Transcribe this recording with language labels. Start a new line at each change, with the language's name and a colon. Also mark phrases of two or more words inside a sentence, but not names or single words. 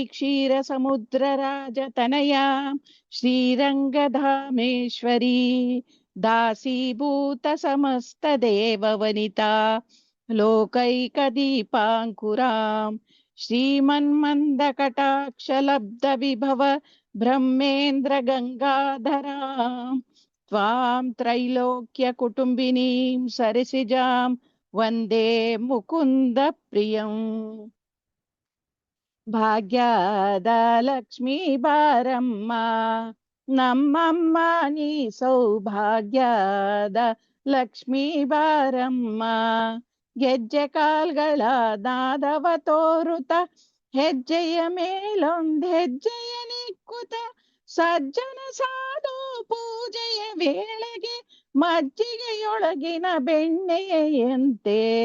Sanskrit: क्षीरसमुद्रराजतनयां श्रीरङ्गधामेश्वरी दासीभूत समस्तदेववनिता लोकैकदीपाङ्कुरां श्रीमन्मन्दकटाक्षलब्धविभव ब्रह्मेन्द्र गङ्गाधरां त्वां त्रैलोक्यकुटुम्बिनीं सरिसिजां वन्दे मुकुन्द प्रियम्
Kannada: ಭಾಗ್ಯದ ಲಕ್ಷ್ಮೀ ಬಾರಮ್ಮ ನಮ್ಮಮ್ಮ ನೀ ಸೌಭಾಗ್ಯದ ಲಕ್ಷ್ಮೀ ಬಾರಮ್ಮ ಗೆಜ್ಜೆ ಕಾಲ್ಗಳ ನಾದವ ತೋರುತ ಹೆಜ್ಜೆಯ ಮೇಲೊಂದ್ ಹೆಜ್ಜೆಯ ನಿಕ್ಕುತ ಸಜ್ಜನ ಸಾಧು ಪೂಜೆಯ ವೇಳೆಗೆ ಮಜ್ಜಿಗೆಯೊಳಗಿನ ಬೆಣ್ಣೆಯಂತೆ